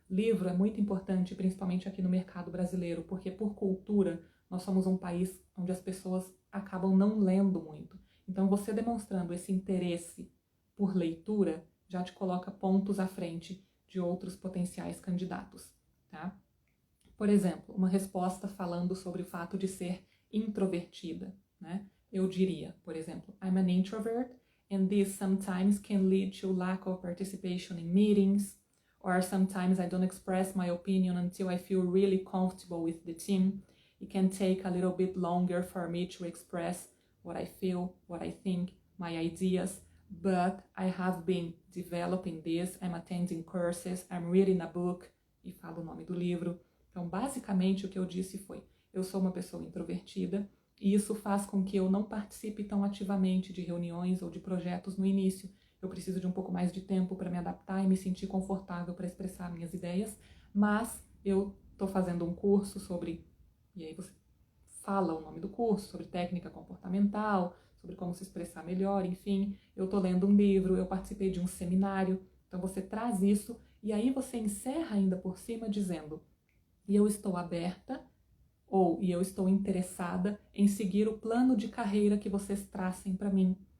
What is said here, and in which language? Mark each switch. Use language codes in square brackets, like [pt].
[pt] Livro é muito importante, principalmente aqui no mercado brasileiro, porque por cultura nós somos um país onde as pessoas acabam não lendo muito. Então você demonstrando esse interesse por leitura já te coloca pontos à frente de outros potenciais candidatos, tá? Por exemplo, uma resposta falando sobre o fato de ser introvertida, né? [en] Eu diria, por exemplo, I'm an introvert and this sometimes can lead to lack of participation in meetings, or sometimes I don't express my opinion until I feel really comfortable with the team. It can take a little bit longer for me to express what I feel, what I think, my ideas, but I have been developing this. I'm attending courses, I'm reading a book, [pt] e falo o nome do livro. Então, basicamente, o que eu disse foi, eu sou uma pessoa introvertida e isso faz com que eu não participe tão ativamente de reuniões ou de projetos no início. Eu preciso de um pouco mais de tempo para me adaptar e me sentir confortável para expressar minhas ideias, mas eu estou fazendo um curso sobre, e aí você fala o nome do curso, sobre técnica comportamental, sobre como se expressar melhor, enfim, eu estou lendo um livro, eu participei de um seminário, então você traz isso e aí você encerra ainda por cima dizendo, e eu estou aberta e eu estou interessada em seguir o plano de carreira que vocês tracem para mim.